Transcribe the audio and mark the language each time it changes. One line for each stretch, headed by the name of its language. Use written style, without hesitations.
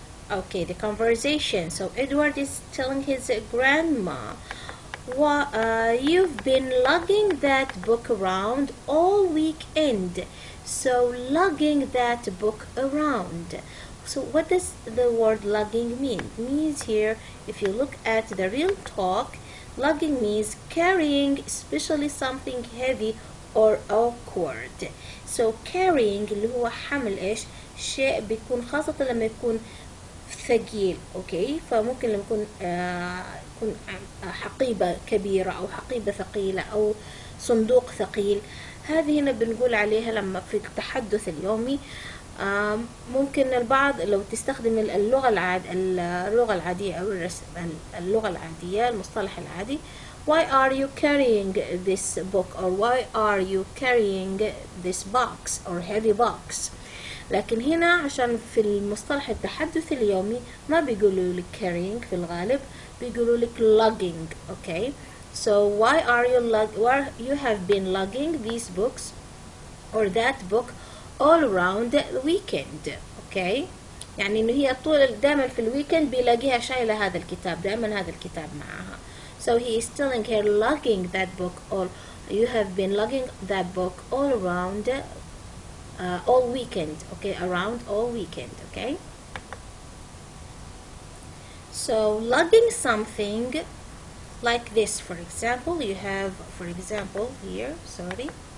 English: Okay, the conversation. So Edward is telling his grandma, you've been lugging that book around all weekend. So lugging that book around. So what does the word lugging mean? It means here, if you look at the real talk, lugging means carrying, especially something heavy or awkward. So carrying
Arabic: اللي هو حمل ايش؟ شيء بيكون خاصة لما يكون ثقيل. اوكي، فممكن لما يكون حقيبة كبيرة او حقيبة ثقيلة او صندوق ثقيل، هذه هنا بنقول عليها لما في التحدث اليومي. ممكن البعض لو تستخدم اللغة العادية أو اللغة العادية، المصطلح العادي،
English: why are you carrying this book or why are you carrying this box or heavy box.
Arabic: لكن هنا عشان في المصطلح التحدث اليومي ما بيقولوا لك carrying في الغالب، بيقولوا لك lugging.
English: okay, so why you have been lugging these books or that book all around the weekend.
Arabic: okay, يعني انه هي طول دائما في الويكند بيلاقيها شايله هذا الكتاب، دائما هذا الكتاب معها.
English: so he is telling her lugging that book you have been lugging that book all around all weekend. okay, around all weekend. okay, so lugging something like this, for example, you have for example here, sorry.